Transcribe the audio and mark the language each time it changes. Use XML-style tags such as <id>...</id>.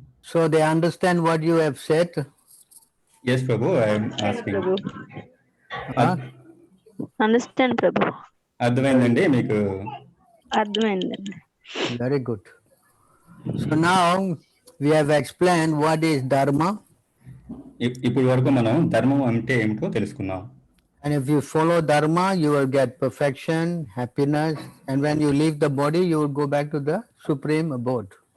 <en>So they understand what you have said? Yes, Prabhu, I am asking. Understand, Prabhu.</en> <te>అర్థమైందండి మీకు? అర్థమైందండి.</te> <en>Very good. So now we have explained what is dharma.</en> <te>ఇప్పటి వరకు మనం ధర్మం అంటే ఏమిటో తెలుసుకున్నాం.</te> <en>And if you follow dharma, you will get perfection, happiness, and when you leave the body, you will go back to the supreme abode.</en>